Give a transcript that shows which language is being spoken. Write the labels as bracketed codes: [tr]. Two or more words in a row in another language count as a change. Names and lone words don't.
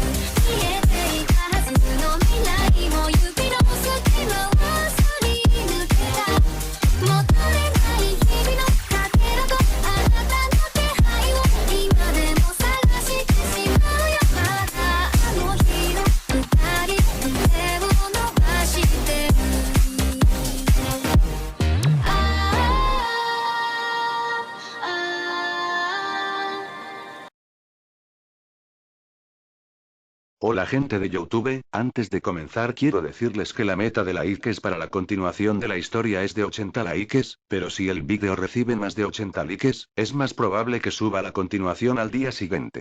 [ja] 見えていたはずの未来も指の隙間はすり抜けた。戻れない日々のかけらとあなたの気配を今でも探してしまうよ。まだあの日の二人手を伸ばしてる。 [es] Hola gente de YouTube, antes de comenzar quiero decirles que la meta de likes para la continuación de la historia es de 80 likes, pero si el vídeo recibe más de 80 likes, es más probable que suba la continuación al día siguiente.